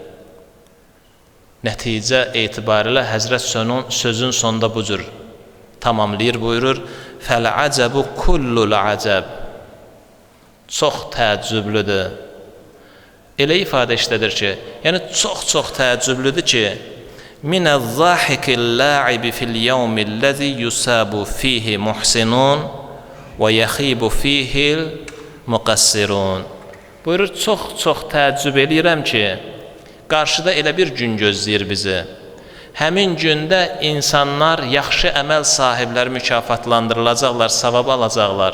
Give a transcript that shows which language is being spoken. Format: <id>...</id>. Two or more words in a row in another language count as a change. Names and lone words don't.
<az>Nəticə etibarilə Həzrət sözün sonunda bu cür tamamlayır, buyurur:</az> <ar>"فالعجب كل العجب."</ar> <az>Çox təəccüblüdür. Elə ifadə işlədir ki, yəni çox təəccüblüdür ki,</az> <ar>"من الضاحك اللاعب في اليوم الذي يثاب فيه المحسن ويخيب فيه المقصرون."</ar> <az>Buyurur, çox təəccüb eləyirəm ki, qarşıda elə bir gün gözləyir bizi. Həmin gündə insanlar, yaxşı əməl sahibləri mükafatlandırılacaqlar, savab alacaqlar.</az>